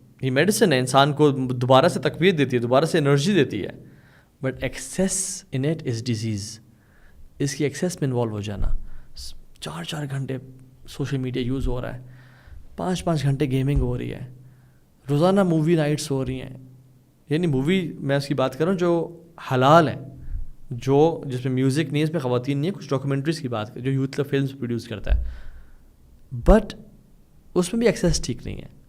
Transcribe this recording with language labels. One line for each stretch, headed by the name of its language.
Urdu: یہ میڈیسن ہے, انسان کو دوبارہ سے تقویت دیتی ہے, دوبارہ سے انرجی دیتی ہے.
English: But excess in it is disease.
Urdu: اس کی ایکسیس میں انوالو ہو جانا, 4 گھنٹے سوشل میڈیا یوز ہو رہا ہے, 5 گھنٹے گیمنگ ہو رہی ہے, روزانہ مووی نائٹس ہو رہی ہیں. یعنی مووی میں اس کی بات کر رہا ہوں جو حلال ہے, جس میں میوزک نہیں ہے, اس میں خواتین نہیں ہے, کچھ ڈاکومنٹریز کی بات جو یوتھ کا فلمس پروڈیوس کرتا ہے, بٹ اس میں بھی ایکسیس ٹھیک نہیں ہے.